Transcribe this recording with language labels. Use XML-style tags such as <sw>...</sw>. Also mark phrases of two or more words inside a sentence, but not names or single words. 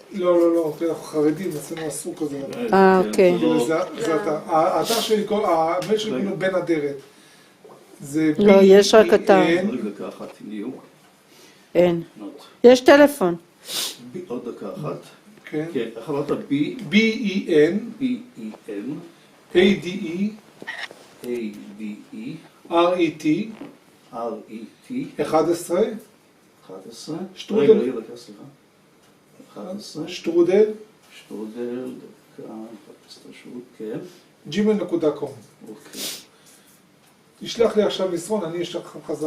<he>לא, לא, לא, אנחנו חרדים, אצלנו אסור כזה. אוקיי. זה האתר שלי, המייל שלי הוא בן אדרת. זה לא, יש רק אתר. דקה אחת, נהיו. אין. יש טלפון. עוד דקה אחת. כן. כן, אמרת B-E-N, B-E-N, A-D-E, A-D-E, R-E-T, R-E-T, 11, 11. שטרודל. רגע, דקה, סליחה. 11. שטרודל, שטרודל, דקה, מחפש את השירות, כן. gmail.com. אוקיי. תשלח לי עכשיו מסרון, אני אשלח לך חזרה.</he>